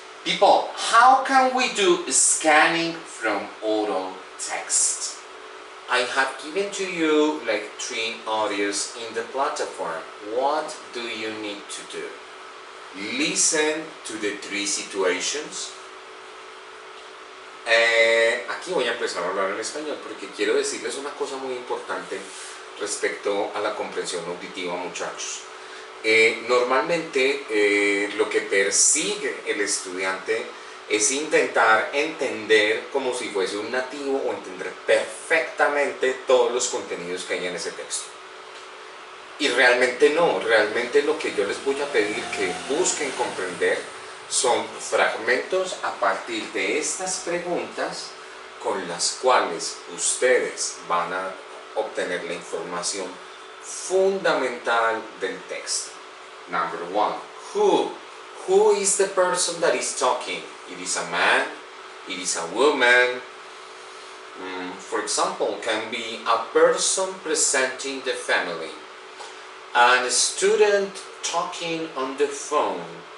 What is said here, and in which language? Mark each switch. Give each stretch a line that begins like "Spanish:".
English: People, how can we do scanning from oral text? I have given to you like 3 audios in the platform. What do you need to do? Listen to the 3 situations.
Spanish: Aquí voy a empezar a hablar en español porque quiero decirles una cosa muy importante respecto a la comprensión auditiva, muchachos. Normalmente lo que persigue el estudiante es intentar entender como si fuese un nativo o entender perfectamente todos los contenidos que hay en ese texto. Y realmente no, realmente lo que yo les voy a pedir que busquen comprender son fragmentos a partir de estas preguntas con las cuales ustedes van a obtener la información fundamental del texto.
English: Number 1, who? Who is the person that is talking? It is a man, it is a woman. For example, can be a person presenting the family, and a student talking on the phone.